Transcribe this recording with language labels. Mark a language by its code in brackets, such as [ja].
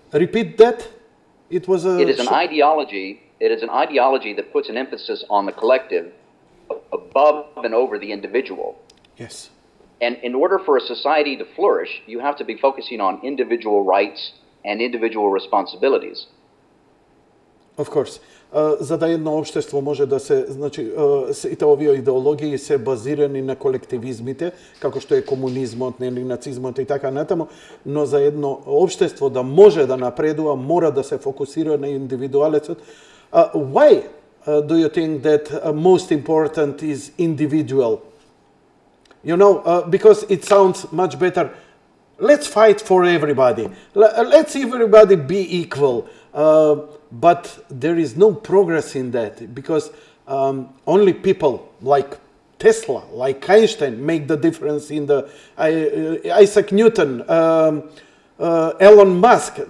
[en] Repeat that. It is an ideology that puts an emphasis on the collective above and over the individual. Yes. And in order for a society to flourish, you have to be focusing on individual rights and individual responsibilities. Of course. [mk] За да едно општество може да се, значи, сите овие идеологии се базирани на колективизмите, како што е комунизмот, нели, нацизмот и така натаму, но за едно општество да може да напредува, мора да се фокусира на индивидуалецот. [en] Why do you think that most important is individual? You know, because it sounds much better. Let's fight for everybody. Let's everybody be equal. But there is no progress in that because only people like Tesla, like Einstein, make the difference in the Isaac Newton, Elon Musk.